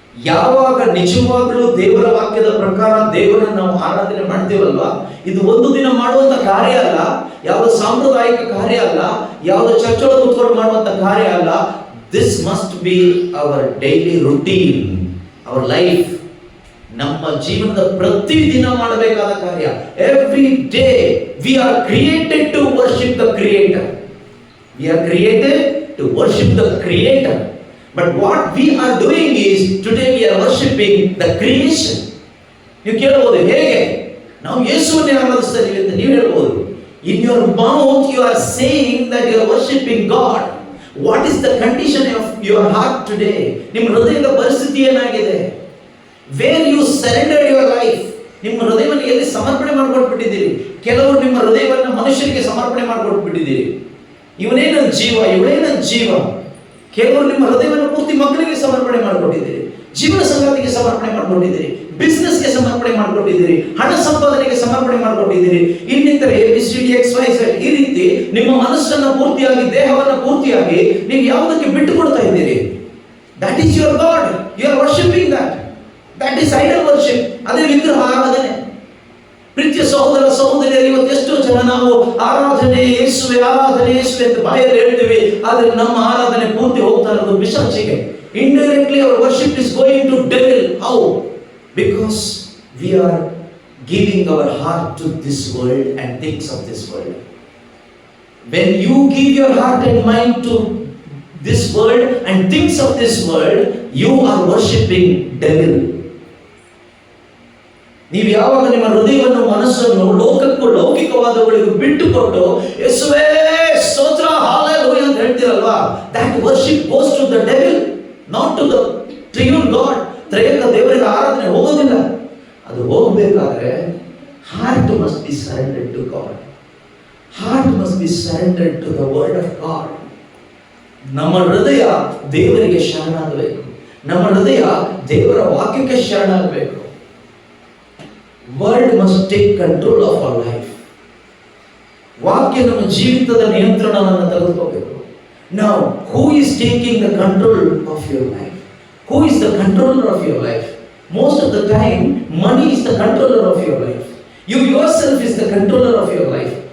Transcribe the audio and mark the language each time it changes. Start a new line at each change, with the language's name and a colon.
Kannada: ಯಾವಾಗ ನಿಜವಾಗಲೂ ದೇವರ ವಾಕ್ಯದ ಪ್ರಕಾರ ದೇವರನ್ನು ನಾವು ಆರಾಧನೆ ಮಾಡ್ತೀವಲ್ವಾ, ಇದು ಒಂದು ದಿನ ಮಾಡುವಂತ ಕಾರ್ಯ ಅಲ್ಲ, ಯಾವುದೋ ಸಾಂಪ್ರದಾಯಿಕ ಕಾರ್ಯ ಅಲ್ಲ, ಯಾವುದೋ ಚರ್ಚ್ ಒಳಗೆ ಕೂತ್ಕೊಂಡು ಮಾಡುವಂತ ಕಾರ್ಯ ಅಲ್ಲ.
English: This must be our daily routine, our life.
Kannada: ನಮ್ಮ ಜೀವನದ ಪ್ರತಿ ದಿನ ಮಾಡಬೇಕಾದ ಕಾರ್ಯ.
English: Every day we are created to worship the Creator. We are created to worship the Creator. But what we are doing is, today we are worshipping the creation.
Kannada: ನೀವು ಕೇಳಬಹುದು, ಹೇಗೆ ನಾವು ಯೇಸುವನ್ನೇ ಆರಾಧಿಸ್ತಾ ಇದ್ದೀವಿ ಅಂತ ನೀವು ಹೇಳ್ಬೋದು.
English: In your mouth you are saying that you are worshipping God. What is the condition of your heart today?
Kannada: ನಿಮ್ಮ ಹೃದಯದ ಪರಿಸ್ಥಿತಿ ಏನಾಗಿದೆ?
English: Where you surrendered your life.
Kannada: ನಿಮ್ಮ ಹೃದಯವನ್ನು ಎಲ್ಲಿ ಸಮರ್ಪಣೆ ಮಾಡಿಕೊಟ್ಬಿಟ್ಟಿದ್ದೀರಿ? ಕೆಲವರು ನಿಮ್ಮ ಹೃದಯವನ್ನು ಮನುಷ್ಯರಿಗೆ ಸಮರ್ಪಣೆ ಮಾಡಿಕೊಟ್ಬಿಟ್ಟಿದ್ದೀರಿ. ಇವನೇ ನನ್ನ ಜೀವ, ಇವಳೇ ನನ್ನ ಜೀವ. ಕೆಲವರು ನಿಮ್ಮ ಹೃದಯವನ್ನು ಪೂರ್ತಿ ಮಕ್ಕಳಿಗೆ ಸಮರ್ಪಣೆ ಮಾಡಿಕೊಟ್ಟಿದ್ದೀರಿ, ಜೀವನ ಸಂಗಾತಿಗೆ ಸಮರ್ಪಣೆ ಮಾಡಿಕೊಟ್ಟಿದ್ದೀರಿ, ಬಿಸ್ನೆಸ್ಗೆ ಸಮರ್ಪಣೆ ಮಾಡಿಕೊಟ್ಟಿದ್ದೀರಿ, ಹಣ ಸಂಪಾದನೆಗೆ ಸಮರ್ಪಣೆ ಮಾಡಿಕೊಟ್ಟಿದ್ದೀರಿ, ಇನ್ನಿತರ ABCD XYZ ಈ ರೀತಿ ರೀತಿ ನಿಮ್ಮ ಮನಸ್ಸನ್ನು ಪೂರ್ತಿಯಾಗಿ, ದೇಹವನ್ನು ಪೂರ್ತಿಯಾಗಿ ನೀವು ಯಾವುದಕ್ಕೆ ಬಿಟ್ಟು ಕೊಡ್ತಾ ಇದ್ದೀರಿ?
English: That is your God. You are worshipping that. That is idol worship.
Kannada: ಅದೇ ವಿಗ್ರಹ ಆರಾಧನೆ. ಪ್ರೀತಿಯ ಸಹೋದರ ಸಹೋದರಿಯರು, ಇವತ್ತು ಎಷ್ಟೋ ಜನ ನಾವು ಆರಾಧನೆ ಯೇಸುವೆ ಅಂತ ಬಾಯಲ್ಲಿ ಹೇಳ್ತೀವಿ, ಆದರೆ ನಮ್ಮ ಆರಾಧನೆ ಪೂರ್ತಿ ಹೋಗ್ತಾ ಇರೋದು ಪಿಶಾಚಿಗೆ.
English: Indirectly our worship is going to devil. How? Because we are giving our heart to this world and things of this world. When you give your heart and mind to this world and things of this world, you are worshipping devil.
Kannada: ನೀವು ಯಾವಾಗ ನಿಮ್ಮ ಹೃದಯವನ್ನು, ಮನಸ್ಸನ್ನು ಲೋಕಕ್ಕೂ ಲೌಕಿಕವಾದವುಗಳಿಗೂ ಬಿಟ್ಟುಕೊಟ್ಟು ಯೇಸುವೇ ಸ್ತೋತ್ರ hallelujah ಅಂತ ಹೇಳ್ತೀರಲ್ವಾ,
English: that worship goes to the devil, not to the triune God.
Kannada: ತ್ರೈಕ ದೇವರಿಗೆ ಆರಾಧನೆ ಹೋಗೋದಿಲ್ಲ. ಅದು ಹೋಗಬೇಕಾದ್ರೆ
English: heart must be surrendered to God. Heart must be surrendered to the word of God.
Kannada: ನಮ್ಮ ಹೃದಯ ದೇವರಿಗೆ ಶರಣಾಗಬೇಕು. ನಮ್ಮ ಹೃದಯ ದೇವರ ವಾಕ್ಯಕ್ಕೆ ಶರಣಾಗಬೇಕು.
English: Word must take control of our life.
Kannada: ವಾಕ್ಯ ನಮ್ಮ ಜೀವಿತದ ನಿಯಂತ್ರಣವನ್ನು ತೆಗೆದುಕೋಬೇಕು.
English: Now, who is taking the control of your life? Who is the controller of your life? Most of the time, money is the controller of your life. You yourself is the controller of your life.